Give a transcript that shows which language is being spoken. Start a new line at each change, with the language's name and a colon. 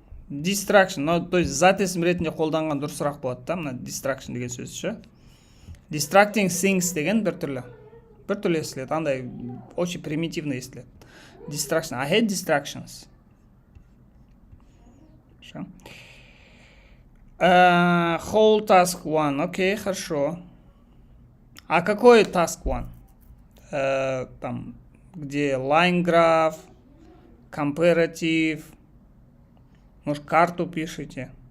Kazakh: Distraction,
Russian: ну, то есть
Kazakh: зат есім ретінде қолданған дұрысырақ болады да, мына distraction деген сөз ше. Distracting things деген бір түрлі естіледі, андай
Russian: очень примитивно
Kazakh: естіледі.
English: Distraction, I hate distractions. Whole task 1,
Russian: окей, хорошо. А какой task 1? Там, где line graph, comparative, может, карту пишите?